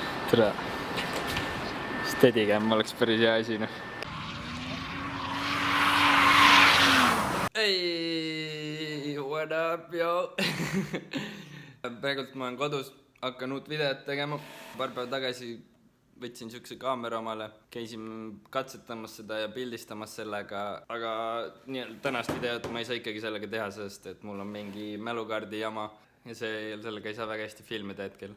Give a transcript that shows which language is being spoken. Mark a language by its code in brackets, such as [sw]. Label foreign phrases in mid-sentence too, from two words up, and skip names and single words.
[et] tere. Steadicam oleks päris hea asi, noh. [en] Hey, what up, yo? [et] Praegult ma olen kodus, hakkan uut videot tegema. Paar päeva tagasi võtsin siukse kaamera omale, käisin katsetamas seda ja pildistamas sellega, aga tänast videot ma ei saa ikkagi sellega teha, sest et mul on mingi mälukaardi jama ja sellega ei saa väga hästi filmida hetkel.